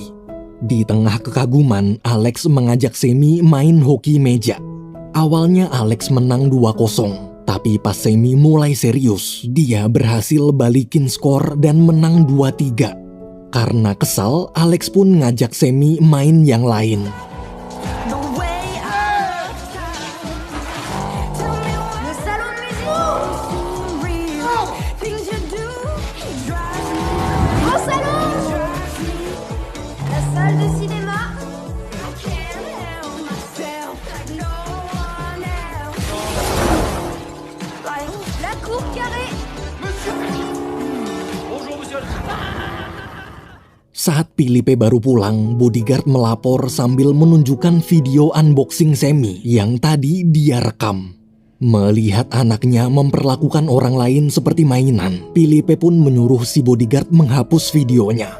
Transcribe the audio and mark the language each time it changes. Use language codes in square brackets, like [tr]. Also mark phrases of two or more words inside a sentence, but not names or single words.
[id] Di tengah kekaguman, Alex mengajak Semi main hoki meja. Awalnya Alex menang 2-0, tapi pas Semi mulai serius, dia berhasil balikin skor dan menang 2-3. Karena kesal, Alex pun ngajak Semi main yang lain. [fr] Le salon de musique. [en] Things you do. [fr] Au salon. La salle de cinéma. La cour carrée. [id] Saat Philippe baru pulang, bodyguard melapor sambil menunjukkan video unboxing Semi yang tadi dia rekam. Melihat anaknya memperlakukan orang lain seperti mainan, Philippe pun menyuruh si bodyguard menghapus videonya.